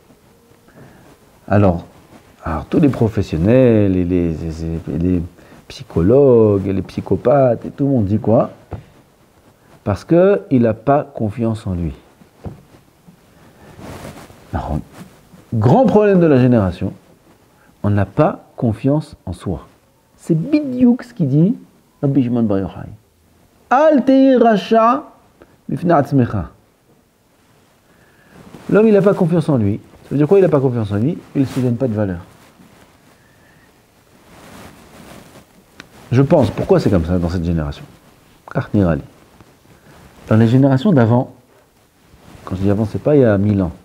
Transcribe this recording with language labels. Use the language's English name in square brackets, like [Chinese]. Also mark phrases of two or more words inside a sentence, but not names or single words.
[French] Alors tous les professionnels, et les psychologues, et les psychopathes, et tout le monde dit quoi? Parce qu'il n'a pas confiance en lui. Alors, grand problème de la génération, on n'a pas confiance en soi. C'est bidiouk ce qu'il dit Rabbi Shimon Bar Yochai. [Hebrew] אל תהי רשע בפני עצמך. [French] L'homme, il n'a pas confiance en lui. Ça veut dire quoi, il n'a pas confiance en lui? Il ne se donne pas de valeur. Je pense, pourquoi c'est comme ça dans cette génération? [Hebrew] כך נראה לי. [French] Dans les générations d'avant, quand je dis avant, c'est pas il y a 1000 ans.